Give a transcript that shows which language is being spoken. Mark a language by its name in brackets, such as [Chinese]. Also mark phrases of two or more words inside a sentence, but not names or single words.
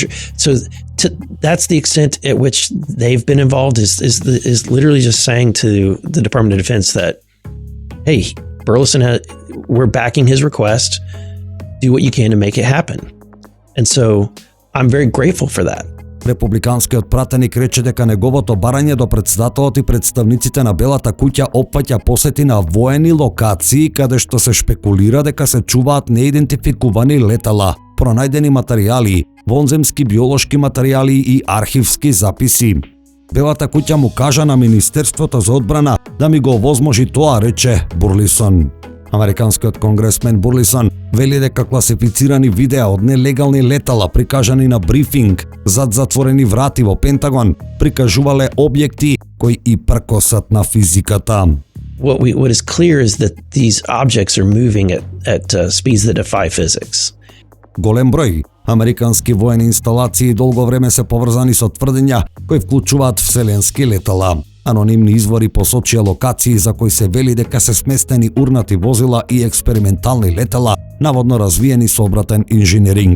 [English] So that's the extent at which they've been involved. Is literally just saying to the Department of Defense that, hey, Burleson, we're backing his request. Do what you can to make it happen. And so I'm very grateful for that. [Macedonian] Републиканскиот пратеник рече дека неговото барање до претседателот и представниците на Белата куќа опфаќа посети на воени локации каде што се шпекулира дека се чуваат неидентификувани летала, пронајдени материјали, вонземски биолошки материјали и архивски записи. Белата куќа му кажа на Министерството за одбрана да ми го овозможи тоа, рече Бурлисон. Американскиот конгресмен Бурлисон вели дека класифицирани видеа од нелегални летала прикажани на брифинг зад затворени врати во Пентагон прикажувале објекти кои и пркосат на физиката. [English] What is clear is that these objects are moving at speeds that defy physics. [Macedonian] Голем број американски воени инсталации долго време се поврзани со тврдења кои вклучуваат вселенски летала. Анонимни извори посочија локации за кои се вели дека се сместени урнати возила и експериментални летала, наводно развиени со обратен инженеринг.